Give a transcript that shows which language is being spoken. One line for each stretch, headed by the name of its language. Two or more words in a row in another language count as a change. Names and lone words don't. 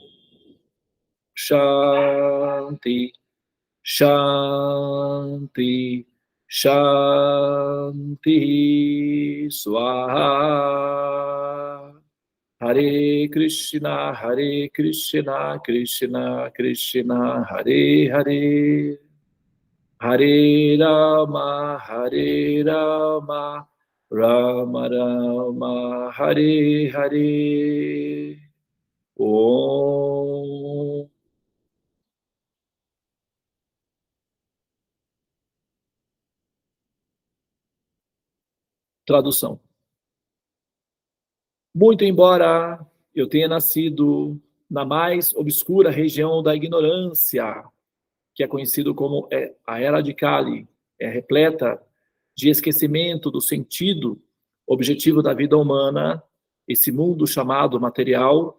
Sanskrit: शान्ति शान्ति शान्ति स्वाहा हरे कृष्ण कृष्ण कृष्ण हरे हरे हरे राम राम राम हरे हरे ओम्.
Portuguese: Tradução. Muito embora eu tenha nascido na mais obscura região da ignorância, que é conhecido como a Era de Kali, é repleta de esquecimento do sentido objetivo da vida humana, esse mundo chamado material.